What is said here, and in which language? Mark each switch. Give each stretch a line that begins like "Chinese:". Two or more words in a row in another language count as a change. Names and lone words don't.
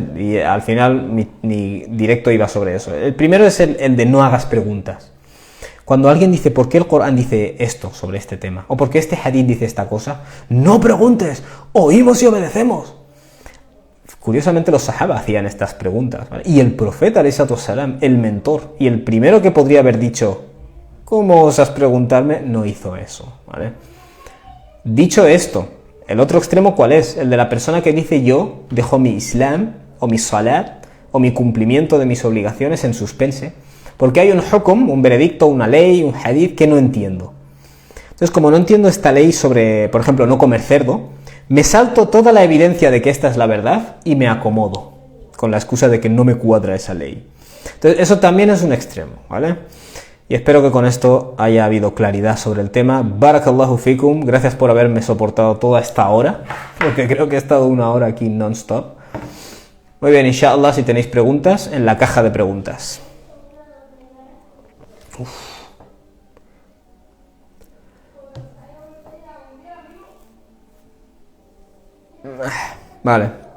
Spanish: Y al final mi directo iba sobre eso. El primero es el de no hagas preguntas. Cuando alguien dice, ¿por qué el Corán dice esto sobre este tema? ¿O por qué este hadith dice esta cosa? ¡No preguntes! ¡Oímos y obedecemos! Curiosamente los sahaba hacían estas preguntas, ¿vale? Y el profeta,
Arabic: عليه الصلاة والسلام,
Spanish: el mentor, y el primero que podría haber dicho, ¿cómo osas preguntarme?, no hizo eso, ¿vale? Dicho esto, el otro extremo, ¿cuál es? El de la persona que dice, yo dejo mi Islam, o mi salat, o mi cumplimiento de mis obligaciones en suspense, porque hay un hukum, un veredicto, una ley, un hadith que no entiendo. Entonces, como no entiendo esta ley sobre, por ejemplo, no comer cerdo, me salto toda la evidencia de que esta es la verdad y me acomodo, con la excusa de que no me cuadra esa ley. Entonces, eso también es un extremo, ¿vale? Y espero que con esto haya habido claridad sobre el tema.
Arabic: بارك الله فيكم,
Spanish: gracias por haberme soportado toda esta hora, porque creo que he estado 1 hora aquí non-stop. Muy bien, inshallah, si tenéis preguntas, en la caja de preguntas. Vale.